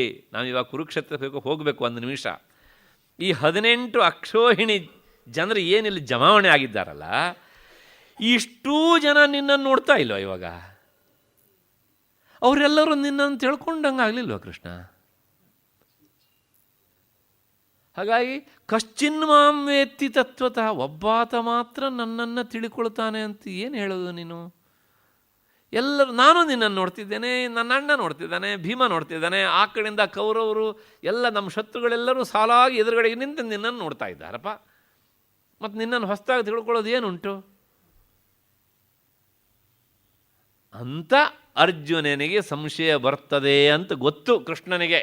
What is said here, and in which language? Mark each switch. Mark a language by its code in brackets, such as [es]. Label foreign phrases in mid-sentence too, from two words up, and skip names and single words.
[kn] ನಾವಿವಾಗ ಕುರುಕ್ಷೇತ್ರಕ್ಕೆ ಹೋಗಬೇಕು ಒಂದು ನಿಮಿಷ. ಈ 18 ಅಕ್ಷೋಹಿಣಿ ಜನರು ಏನಿಲ್ಲಿ ಜಮಾವಣೆ ಆಗಿದ್ದಾರಲ್ಲ, ಇಷ್ಟೂ ಜನ ನಿನ್ನನ್ನು ನೋಡ್ತಾ ಇಲ್ವ ಇವಾಗ? ಅವರೆಲ್ಲರೂ ನಿನ್ನನ್ನು ತಿಳ್ಕೊಂಡಂಗೆ ಆಗಲಿಲ್ವ ಕೃಷ್ಣ? [sa] ಹಾಗಾಗಿ ಕಶ್ಚಿನ್ ಮಾಂ ವೇತ್ತಿ ತತ್ವತಃ, [kn] ಒಬ್ಬಾತ ಮಾತ್ರ ನನ್ನನ್ನು ತಿಳ್ಕೊಳ್ತಾನೆ ಅಂತ ಏನು ಹೇಳೋದು ನೀನು? ಎಲ್ಲರೂ, ನಾನು ನಿನ್ನನ್ನು ನೋಡ್ತಿದ್ದೇನೆ, ನನ್ನ ಅಣ್ಣ ನೋಡ್ತಿದ್ದಾನೆ, ಭೀಮ ನೋಡ್ತಿದ್ದಾನೆ, ಆ ಕಡೆಯಿಂದ ಕೌರವರು ಎಲ್ಲ ನಮ್ಮ ಶತ್ರುಗಳೆಲ್ಲರೂ ಸಾಲಾಗಿ ಎದುರುಗಡೆಗೆ ನಿಂತು ನಿನ್ನನ್ನು ನೋಡ್ತಾ ಇದ್ದಾರಪ್ಪ. ಮತ್ತು ನಿನ್ನನ್ನು ಹೊಸದಾಗಿ ತಿಳ್ಕೊಳ್ಳೋದು ಏನುಂಟು ಅಂತ ಅರ್ಜುನನಿಗೆ ಸಂಶಯ ಬರ್ತದೆ ಅಂತ ಗೊತ್ತು ಕೃಷ್ಣನಿಗೆ.